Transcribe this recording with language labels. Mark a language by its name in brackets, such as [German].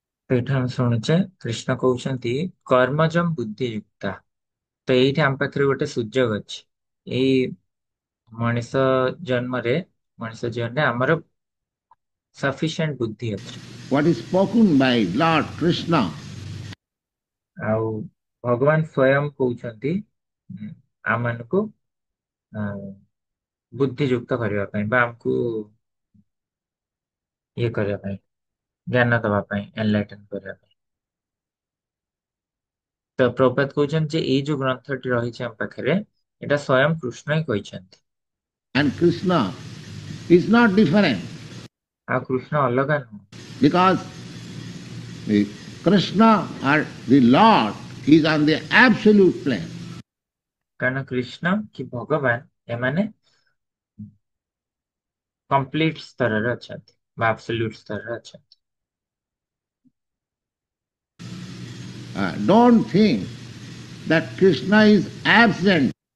[Odia] ସେଇଟା ଆମେ ଶୁଣୁଛେ କୃଷ୍ଣ କହୁଛନ୍ତି କର୍ମଜମ୍ ବୁଦ୍ଧିଯୁକ୍ତା। ତ ଏଇଠି ଆମ ପାଖରେ ଗୋଟେ ସୁଯୋଗ ଅଛି। ଏଇ ମଣିଷ ଜନ୍ମରେ ମଣିଷ ଜୀବନରେ ଆମର ସଫିସିଏଣ୍ଟ ବୁଦ୍ଧି ଅଛି। [English] What is spoken by Lord Krishna [Odia] ଆଉ ଭଗବାନ ସ୍ଵୟଂ କହୁଛନ୍ତି ଆମମାନଙ୍କୁ ବୁଦ୍ଧିଯୁକ୍ତ କରିବା ପାଇଁ ବା ଆମକୁ ଇଏ କରିବା ପାଇଁ, ଜ୍ଞାନ ଦବା ପାଇଁ, ଏନଲାଇଟନ କରିବା ପାଇଁ। ତ ପ୍ରଭୁପାଦ କହୁଛନ୍ତି ଯେ ଏଇ ଯୋଉ ଗ୍ରନ୍ଥଟି ରହିଛି ଆମ ପାଖରେ ଏଇଟା ସ୍ଵୟଂ କୃଷ୍ଣ ହିଁ କହିଛନ୍ତି। [English] and Krishna is not different [Odia] ଆଉ କୃଷ୍ଣ ଅଲଗା ନୁହଁ। [English] because the Krishna or the Lord is on the absolute plane. [Odia] କାରଣ କୃଷ୍ଣ କି ଭଗବାନ ଏମାନେ କମ୍ପ୍ଲିଟ ସ୍ତରରେ ଅଛନ୍ତି ବା ଆବସଲ୍ୟୁଟ ସ୍ତରରେ ଅଛନ୍ତି। [English] Don't think that Krishna is absent.